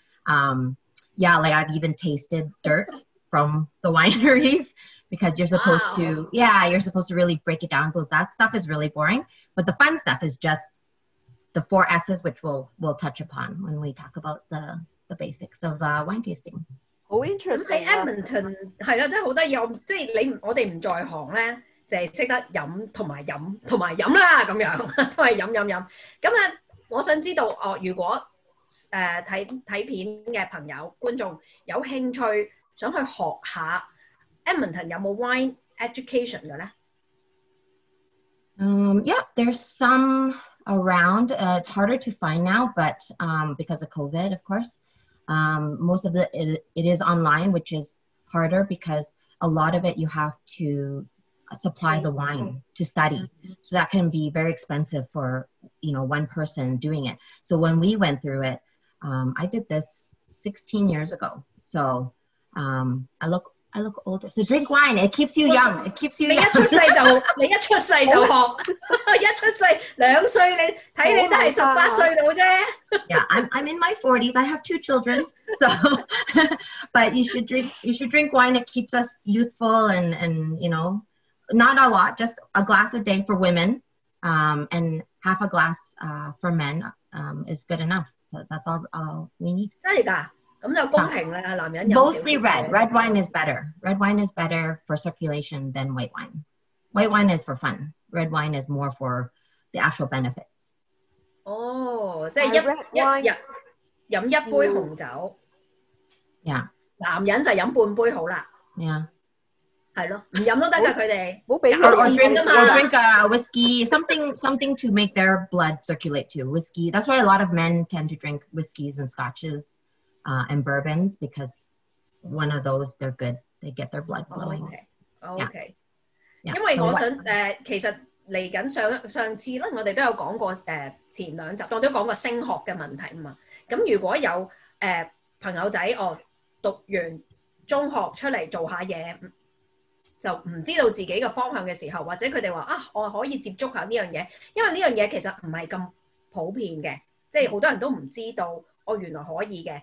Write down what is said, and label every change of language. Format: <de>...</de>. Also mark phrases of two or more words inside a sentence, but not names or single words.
<en>Like I've even tasted dirt from the wineries because you're supposed to, you're supposed to really break it down. So that stuff is really boring. But the fun stuff is just the 4 S's, which we'll touch upon when we talk about the basics of wine tasting.</en> <yue>好 interesting 喺 Edmonton 係啦，真係好得意。即係我哋唔在行咧，就係識得飲同埋飲啦咁樣，都係飲。咁啊，我想知道如果睇片嘅朋友觀眾有興趣想去學下 Edmonton 有冇</yue> <en>wine education</en> <yue>嘅咧</yue> <en>？There's some around. It's harder to find now, but because of COVID, of course. Most of it is online, which is harder because a lot of it you have to supply the wine to study. So that can be very expensive for, one person doing it. So when we went through it, I did this 16 years ago. So I look older. So drink wine. It keeps you young. It keeps you young.</en> <yue>你一出世就學，一出世2歲，你睇你都係18歲到啫。</yue> <en>Yeah, I'm in my 40s. I have 2 children. So, but you should drink wine. It keeps us youthful and not a lot, just a glass a day for women, and half a glass for men is good enough. That's all we need.</en> <yue>真係㗎？咁就公平啦，男人飲</yue> <en>Mostly red. Red wine is better. Red wine is better for circulation than white wine. White wine is for fun. Red wine is more for the actual benefits.</en> <yue>即係一日飲一杯紅酒。</yue> <en>Yeah.</en> <yue>男人就飲半杯好啦。</yue> <en>Yeah.</en> <yue>係咯，唔飲都得㗎，佢哋。冇俾</yue> <en>or drink a whiskey, something to make their blood circulate too. Whiskey. That's why a lot of men tend to drink whiskeys and scotches. And bourbons, because one of those, they're good. They get their blood flowing. Okay.</en> <yue>因為我想其實嚟緊上次咧，我哋都有講過前2集，我都講過升學嘅問題嘛。咁如果有朋友仔讀完中學出嚟做下嘢，就唔知道自己嘅方向嘅時候，或者佢哋話我可以接觸下呢樣嘢，因為呢樣嘢其實唔係咁普遍嘅，即係好多人都唔知道原來可以嘅。</yue>